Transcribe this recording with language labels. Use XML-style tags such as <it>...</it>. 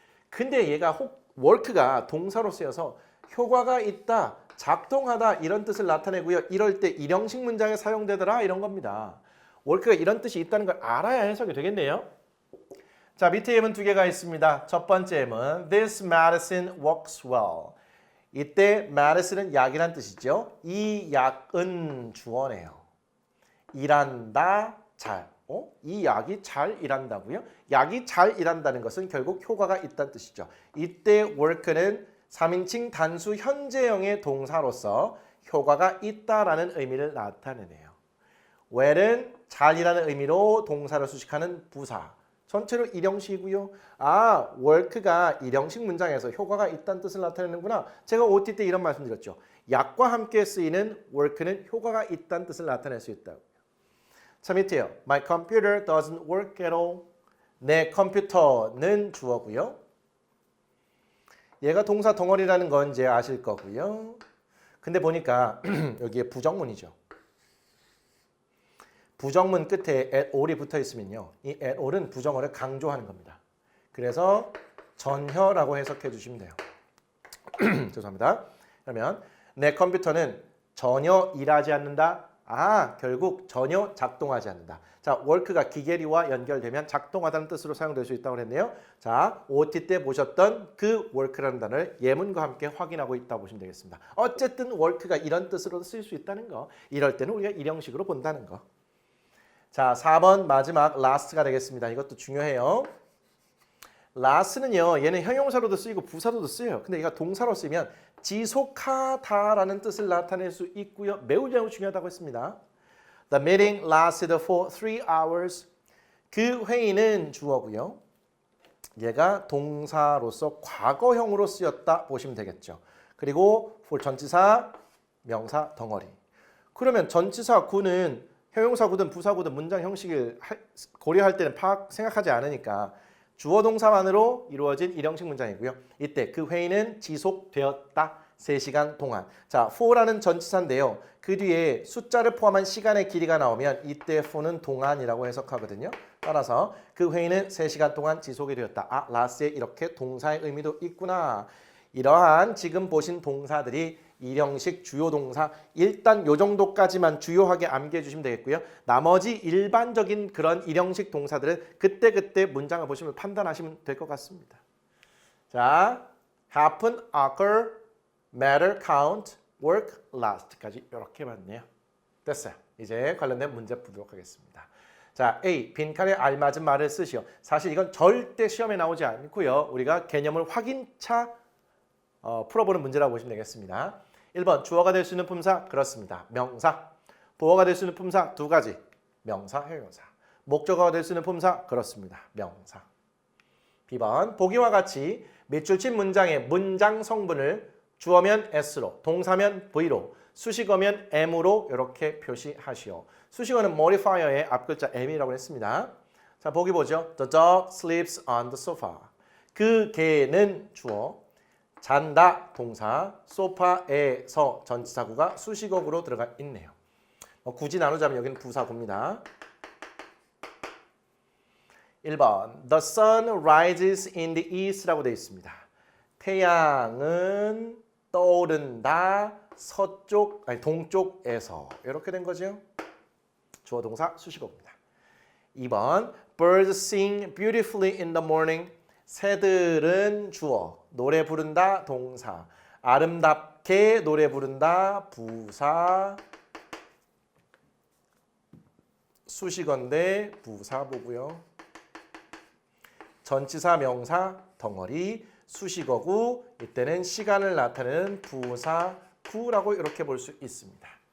<ko>근데 얘가 work가 동사로 쓰여서 효과가 있다, 작동하다 이런 뜻을 나타내고요. 이럴 때 일형식 문장에 사용되더라 이런 겁니다. work가 이런 뜻이 있다는 걸 알아야 해석이 되겠네요. 자, 밑에 예문 두 개가 있습니다. 첫 번째 예문</ko> <en>This medicine works well.</en> <ko>이때 medicine은 약이란 뜻이죠. 이 약은 주어네요. 일한다, 잘. 이 약이 잘 일한다고요? 약이 잘 일한다는 것은 결국 효과가 있다는 뜻이죠. 이때 work는 3인칭 단수 현재형의 동사로서 효과가 있다라는 의미를 나타내네요. well은 잘이라는 의미로 동사를 수식하는 부사. 전체로 일형식이고요. work가 일형식 문장에서 효과가 있다는 뜻을 나타내는구나. 제가 OT 때 이런 말씀 드렸죠. 약과 함께 쓰이는 work는 효과가 있다는 뜻을 나타낼 수 있다고. 자, 밑에요.</ko> <en>My computer doesn't work at all.</en> <ko>내 컴퓨터는 주어고요. 얘가 동사 덩어리라는 건 이제 아실 거고요. 근데 보니까 여기에 부정문이죠. 부정문 끝에 at all이 붙어 있으면요. 이 at all은 부정어를 강조하는 겁니다. 그래서 전혀라고 해석해 주시면 돼요. 죄송합니다. 그러면 내 컴퓨터는 전혀 일하지 않는다. 결국 전혀 작동하지 않는다. 자, work가 기계리와 연결되면 작동하다는 뜻으로 사용될 수 있다고 그랬네요. 자, OT 때 보셨던 그 work라는 단어를 예문과 함께 확인하고 있다고 보시면 되겠습니다. 어쨌든 work가 이런 뜻으로 쓸 수 있다는 거. 이럴 때는 우리가 일형식으로 본다는 거. 자, 4번 마지막 last가 되겠습니다. 이것도 중요해요. last는요. 얘는 형용사로도 쓰이고 부사로도 쓰여요. 근데 얘가 동사로 쓰이면 지속하다라는 뜻을 나타낼 수 있고요. 매우 중요하다고 했습니다.</ko> <en>The meeting lasted for 3 hours.</en> <ko>그 회의는 주어고요. 얘가 동사로서 과거형으로 쓰였다 보시면 되겠죠. 그리고 for 전치사, 명사 덩어리. 그러면 전치사 구는 형용사 구든 부사 구든 문장 형식을 고려할 때는 생각하지 않으니까 주어 동사만으로 이루어진 일형식 문장이고요. 이때 그 회의는 지속되었다. 3시간 동안. 자, for라는 전치사인데요. 그 뒤에 숫자를 포함한 시간의 길이가 나오면 이때 for는 동안이라고 해석하거든요. 따라서 그 회의는 3시간 동안 지속이 되었다. 아, last에 이렇게 동사의 의미도 있구나. 이러한 지금 보신 동사들이 일형식 주요 동사 일단 요 정도까지만 주요하게 암기해 주시면 되겠고요. 나머지 일반적인 그런 일형식 동사들은 그때그때 문장을 보시면 판단하시면 될 것 같습니다. 자, happen, occur, matter, count, work, last까지 이렇게 봤네요. 됐어요. 이제 관련된 문제 보도록 하겠습니다. 자, A. 빈칸에 알맞은 말을 쓰시오. 사실 이건 절대 시험에 나오지 않고요. 우리가 개념을 확인차 풀어보는 문제라고 보시면 되겠습니다. 1번 주어가 될 수 있는 품사 그렇습니다. 명사. 보어가 될 수 있는 품사 2가지. 명사, 형용사. 목적어가 될 수 있는 품사 그렇습니다. 명사. B번 보기와 같이 밑줄 친 문장의 문장 성분을 주어면 S로, 동사면 V로, 수식어면 M으로 이렇게 표시하시오. 수식어는 modifier의 앞글자 M이라고 했습니다. 자, 보기 보죠.</ko> <en>The dog sleeps on the sofa.</en> <ko>그 개는 주어, 잔다 동사, 소파에서 전치사구가 수식어구로 들어가 있네요. 굳이 나누자면 여기는 부사구입니다.</ko> <en>1번 The sun rises in the east라고</en> <ko>되어 있습니다. 태양은 떠오른다 서쪽, 아니 동쪽에서 이렇게 된 거죠. 주어 동사 수식어입니다.</ko> <en>2번 Birds sing beautifully in the morning.</en> <ko>새들은 주어, 노래 부른다 동사, 아름답게 노래 부른다 부사, 수식어인데 부사보고요. 전치사 명사 덩어리 수식어구 이때는 시간을 나타내는 부사구라고 이렇게 볼 수 있습니다.</ko>